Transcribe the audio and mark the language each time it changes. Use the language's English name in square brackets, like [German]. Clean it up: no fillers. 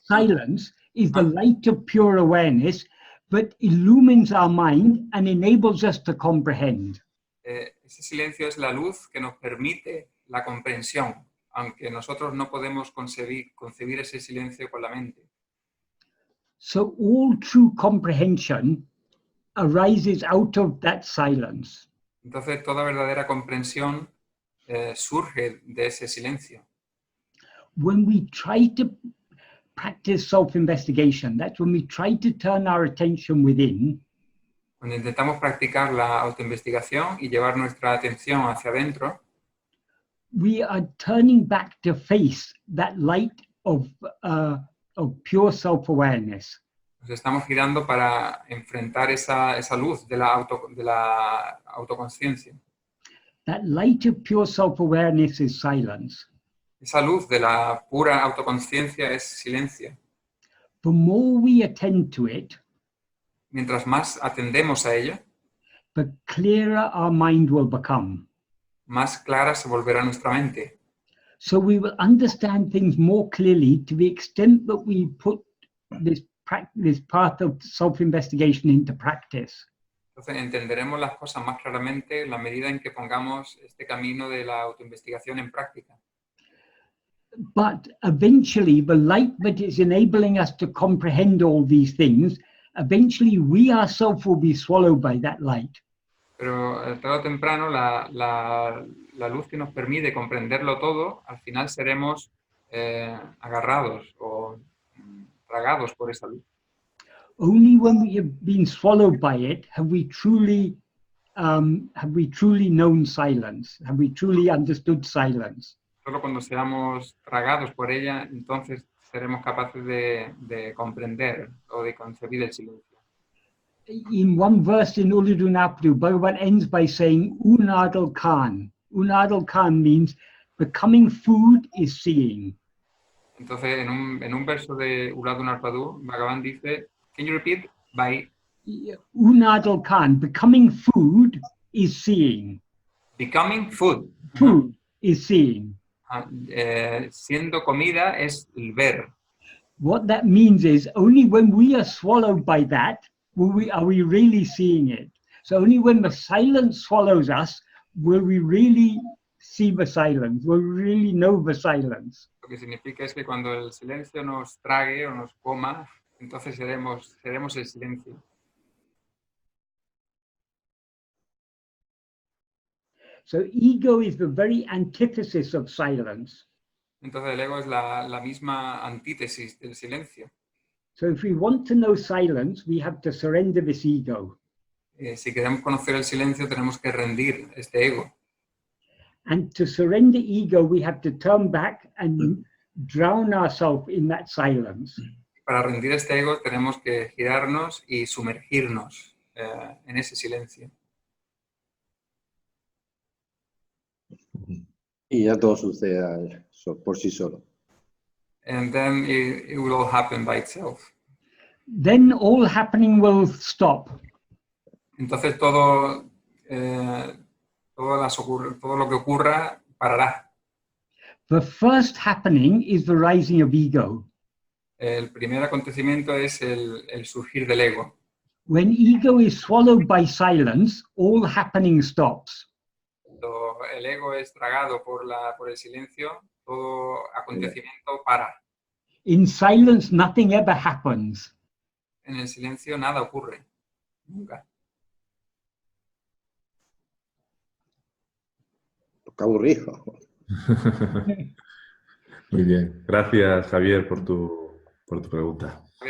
[English] Silence is the light of pure awareness that illumines our mind and enables us to comprehend. [Spanish] Ese silencio es la luz que nos permite la comprensión, aunque nosotros no podemos concebir ese silencio con la mente. [English] So all true comprehension arises out of that silence. [Spanish] Entonces toda verdadera comprensión surge de ese silencio. [English] When we try to practice self-investigation, that's when we try to turn our attention within. [Spanish] Cuando intentamos practicar la autoinvestigación y llevar nuestra atención hacia adentro, [English] we are turning back to face that light of pure self-awareness. [Spanish] nos estamos girando para enfrentar esa luz de la autoconsciencia. [English] That light of pure self-awareness is silence. [Spanish] Esa luz de la pura autoconsciencia es silencio. [English] The more we attend to it, [Spanish] Mientras más atendemos a ella, [English] the clearer our mind will become. [Spanish] más clara se volverá nuestra mente. [English] So we will understand things more clearly to the extent that we put this path of self-investigation into practice. [Spanish] Entonces entenderemos las cosas más claramente en la medida en que pongamos este camino de la autoinvestigación en práctica. [English] But eventually, the light that is enabling us to comprehend all these things, eventually we ourselves will be swallowed by that light. [Spanish] Pero tarde o temprano la luz que nos permite comprenderlo todo, al final seremos agarrados o tragados por esa luz. [English] Only when we have been swallowed by it have we truly known silence, have we truly understood silence. [Spanish] Solo cuando seamos tragados por ella, entonces seremos capaces de comprender o de concebir el silencio. [English] In one verse in Uludunapadu, Bhagavan ends by saying, Unadal Khan. Unadal Khan means becoming food is seeing. [Spanish] Entonces, en un verso de Uladunarpadu, Bhagavan dice, [English] can you repeat? By Unadal Khan, becoming food is seeing. becoming food. Food is seeing. [Spanish] Siendo comida es el ver. [English] What that means is only when we are swallowed by that are we really seeing it. So only when the silence swallows us will we really see the silence, will we really know the silence. [Spanish] Lo que significa es que cuando el silencio nos trague o nos coma, entonces seremos el silencio. [English] So ego is the very antithesis of silence. [Spanish] Entonces el ego es la misma antítesis del silencio. [English] So if we want to know silence, we have to surrender this ego. [Spanish] Si queremos conocer el silencio, tenemos que rendir este ego. [English] And to surrender ego, we have to turn back and drown ourselves in that silence. [Spanish] Para rendir este ego, tenemos que girarnos y sumergirnos en ese silencio. Y ya todo sucede por sí solo. [English] And then it will all happen by itself. Then all happening will stop. [Spanish] Entonces todo lo que ocurra parará. [English] The first happening is the rising of ego. [Spanish] El primer acontecimiento es el surgir del ego. [English] When ego is swallowed by silence, all happening stops. [Spanish] Cuando el ego es tragado por el silencio, todo acontecimiento para. [English] In silence, nothing ever happens. [Spanish] En el silencio nada ocurre. Nunca. Qué aburrido. Muy bien. Gracias, Javier, por tu pregunta.